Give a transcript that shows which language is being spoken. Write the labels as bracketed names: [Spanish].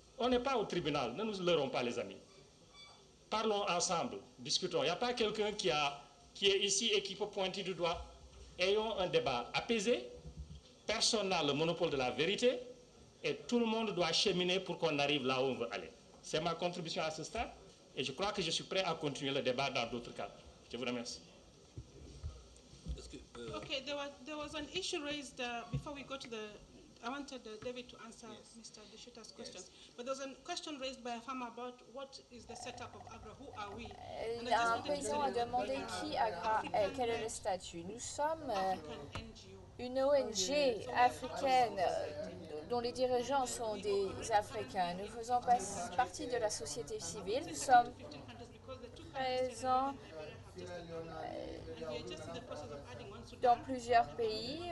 [French] On n'est pas au tribunal, ne nous leurrons pas les amis. Parlons ensemble, discutons. Il n'y a pas quelqu'un qui est ici et qui peut pointer du doigt. Ayons un débat apaisé. Personne n'a le monopole de la vérité et tout le monde doit cheminer pour qu'on arrive là où on veut aller. C'est ma contribution à ce stade et je crois que je suis prêt à continuer le débat dans d'autres cas. Je vous remercie. [English] Okay, there was an issue raised before we go to the. I wanted David to answer Mr. Deshuta's questions, but there was a question raised by a farmer about what is the setup of AGRA, who are we? [French] Un paysan a demandé qui AGRA est, quel est le statut. Nous sommes une ONG africaine dont les dirigeants sont des Africains. Nous faisons partie de la société civile. Nous sommes présents dans plusieurs pays.